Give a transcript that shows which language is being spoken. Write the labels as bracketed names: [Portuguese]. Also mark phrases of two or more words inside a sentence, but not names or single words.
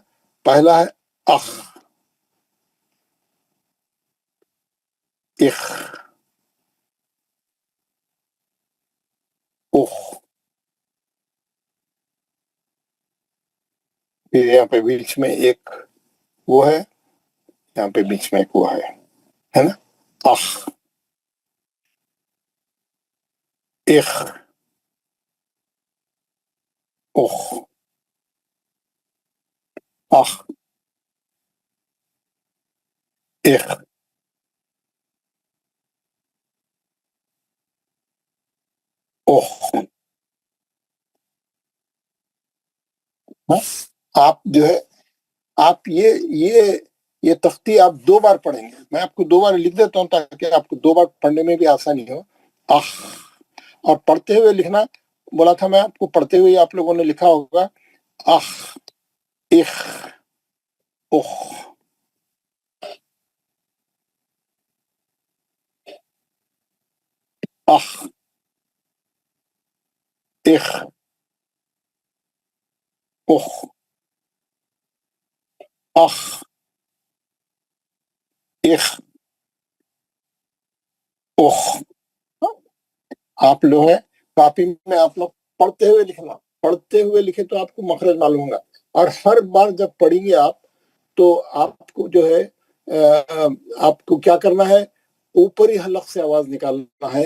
[Hindi] पहला है अख, इख, उख, फिर यहाँ पे बीच में एक वो है, यहाँ पे बीच में एक वो है ना, अख, इख, उख, अख, इख, उख। हाँ? आप जो है आप ये तख्ती आप 2 बार पढ़ेंगे, मैं आपको 2 बार लिख देता हूँ ताकि आपको 2 बार पढ़ने में भी आसानी हो। अख, और पढ़ते हुए लिखना बोला था मैं आपको, पढ़ते हुए आप लोगों ने लिखा होगा, अख, इख, उख, अख, इख, उख, अख, इख, उख। आप लोग है कॉपी में आप लोग पढ़ते हुए लिखना, पढ़ते हुए लिखे तो आपको मखरज मालूम होगा और हर बार जब पढ़ेंगे आप तो आपको जो है आपको क्या करना है, ऊपरी हलक से आवाज निकालना है।